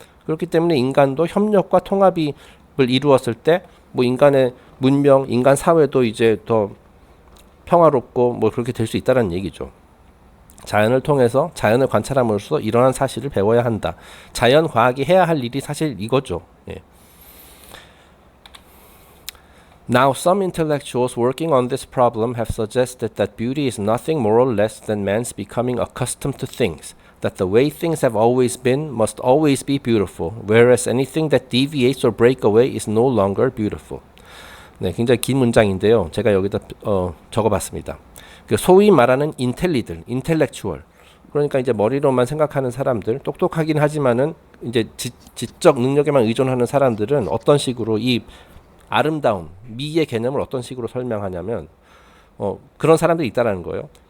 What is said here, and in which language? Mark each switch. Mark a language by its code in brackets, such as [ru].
[ko] 그렇기 때문에 인간도 협력과 통합을 이루었을 때 뭐 인간의 문명, 인간 사회도 이제 더 평화롭고 뭐 그렇게 될 수 있다는 얘기죠. 자연을 통해서 자연을 관찰함으로써 이러한 사실을 배워야 한다. 자연 과학이 해야 할 일이 사실 이거죠. 예. [en] Now some intellectuals working on this problem have suggested that beauty is nothing more or less than man's becoming accustomed to things. That the way things have always been must always be beautiful, whereas anything that deviates or breaks away is no longer beautiful. [ko] 네, 굉장히 긴 문장인데요. 제가 여기다 적어봤습니다. 그 소위 말하는 인텔렉추얼. 그러니까 이제 머리로만 생각하는 사람들, 똑똑하긴 하지만은 이제 지적 능력에만 의존하는 사람들은 어떤 식으로 이 아름다움, 미의 개념을 어떤 식으로 설명하냐면 그런 사람들이 있다라는 거예요.